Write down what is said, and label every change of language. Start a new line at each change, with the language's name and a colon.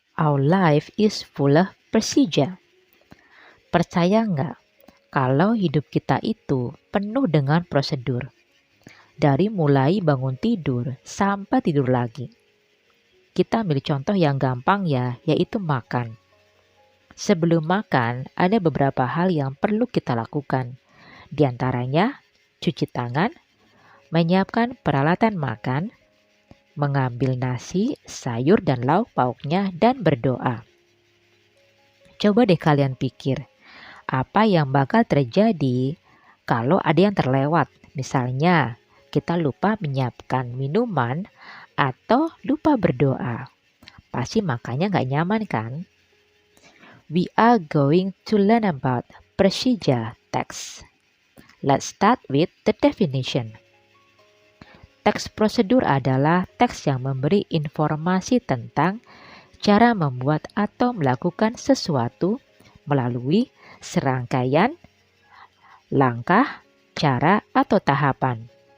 English: Our life is full of procedure.
Indonesian: Percaya nggak kalau hidup kita itu penuh dengan prosedur? Dari mulai bangun tidur sampai tidur lagi. Kita ambil contoh yang gampang ya, yaitu makan. Sebelum makan, ada beberapa hal yang perlu kita lakukan. Di antaranya, cuci tangan, menyiapkan peralatan makan, mengambil nasi, sayur dan lauk pauknya, dan berdoa. Coba deh kalian pikir, apa yang bakal terjadi kalau ada yang terlewat? Misalnya, kita lupa menyiapkan minuman atau lupa berdoa. Pasti makannya nggak nyaman kan?
English: We are going to learn about procedure text. Let's start with the definition.
Indonesian: Teks prosedur adalah teks yang memberi informasi tentang cara membuat atau melakukan sesuatu melalui serangkaian langkah, cara, atau tahapan.